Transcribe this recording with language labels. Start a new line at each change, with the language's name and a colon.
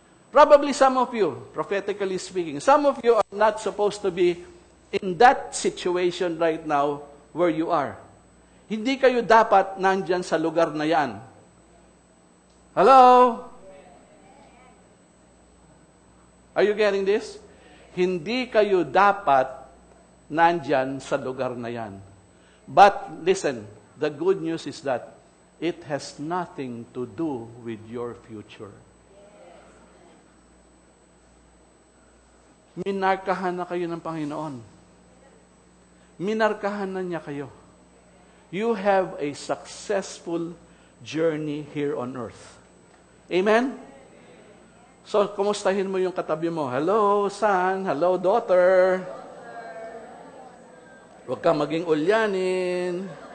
English: Probably some of you, prophetically speaking, some of you are not supposed to be in that situation right now where you are.
Filipino: Hindi kayo dapat nandyan sa lugar na yan. Hello?
English: Are you getting this?
Filipino: Hindi kayo dapat nandyan sa lugar na yan.
English: But listen, the good news is that it has nothing to do with your future.
Filipino: Minarkahan na kayo ng Panginoon. Minarkahan na niya kayo.
English: You have a successful journey here on earth.
Filipino: Amen? So, kumustahin mo yung katabi mo.
English: Hello, son. Hello, daughter.
Filipino: Huwag kang maging ulyanin.